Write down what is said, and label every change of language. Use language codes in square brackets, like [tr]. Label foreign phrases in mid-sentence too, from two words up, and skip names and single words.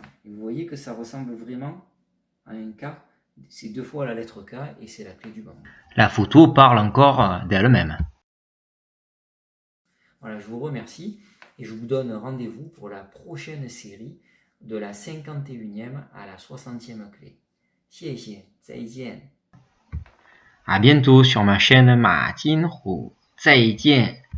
[fr] Et vous voyez que ça ressemble vraiment à un K, c'est 2 fois la lettre K et c'est la clé du bambou. La photo parle encore d'elle-même. Voilà, je vous remercie et je vous donne rendez-vous pour la prochaine série de la 51e à la 60e clé. [zh] 谢谢，再见。 [fr] À bientôt sur ma chaîne Ma Tin Hu. 再见。